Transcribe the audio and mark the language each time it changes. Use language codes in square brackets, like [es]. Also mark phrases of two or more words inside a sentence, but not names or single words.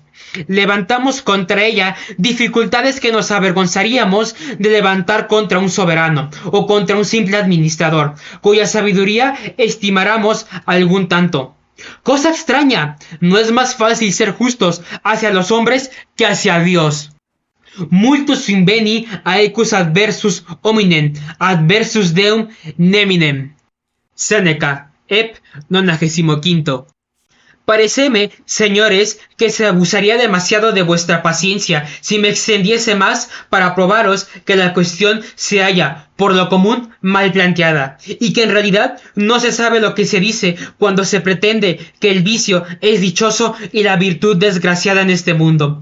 [es] Levantamos contra ella dificultades que nos avergonzaríamos de levantar contra un soberano o contra un simple administrador, cuya sabiduría estimáramos algún tanto. Cosa extraña, no es más fácil ser justos hacia los hombres que hacia Dios. [la] Multus inveni aecus adversus hominem, adversus deum neminem. [es] Séneca, ep. 95. Paréceme, señores, que se abusaría demasiado de vuestra paciencia si me extendiese más para probaros que la cuestión se halla, por lo común, mal planteada, y que en realidad no se sabe lo que se dice cuando se pretende que el vicio es dichoso y la virtud desgraciada en este mundo.